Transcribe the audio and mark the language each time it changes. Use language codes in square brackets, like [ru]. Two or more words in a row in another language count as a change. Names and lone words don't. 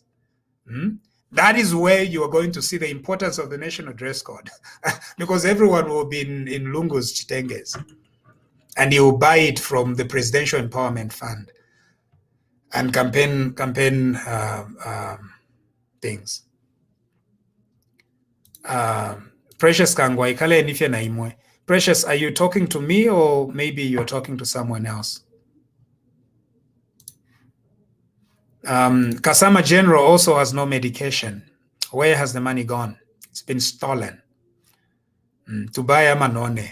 [en] That is where you are going to see the importance of the national dress code, because everyone will be in Lungu's chitenges, and you will buy it from the Presidential Empowerment Fund and campaign things. [bem] Precious Kangwai, kale nifye na imwe. [en] Precious, are you talking to me or maybe you're talking to someone else? Kasama General also has no medication. Where has the money gone? It's been stolen. To buy a manone.